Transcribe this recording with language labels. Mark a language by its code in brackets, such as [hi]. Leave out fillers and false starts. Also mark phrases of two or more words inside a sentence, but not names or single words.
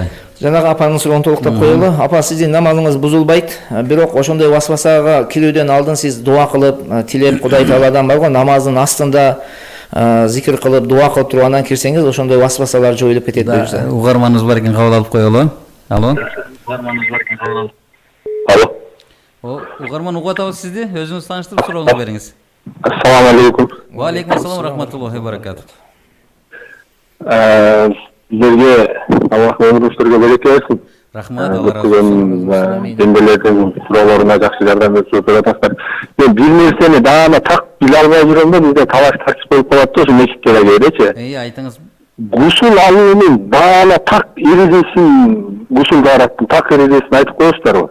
[ky] Жанагы апанын суроону толуктап коелу. Апа, сиздин намазыңыз бузулбайт, бирок ошондой васвасага кирүүдөн алдын сиз дуа кылып, тилеп Кудай Тааладан бар го, намаздын астында зикир кылып, дуа кылып туруп анан кирсеңиз, ошондой васвасалар жоюлуп кетет буюрса. Угарманыбыз бар экен, кабыл алып коелу. Алло. Алло. Угарман угуп атабыз сизди. Өзүңүз тааныштырып сурооңузду бериңиз. [ar] السلام عليكم. وعليكم السلام ورحمة الله وبركاته. [ky] Сіздерге Аллах өмүрүңүздөргө береке берсин. Рахмат, Алла разы болсун. Дембелердин суроолоруна жакшы жардам берип атасыздар. Мен бир нерсени дагы так биле албай жүрөм да, бизде талаш тартыш болуп калат да, ушу мечиттерге элечи. Айтыңыз. гусул алуунун баана так эрежесин, гусул даараттын так эрежесин айтып коесуздарбы?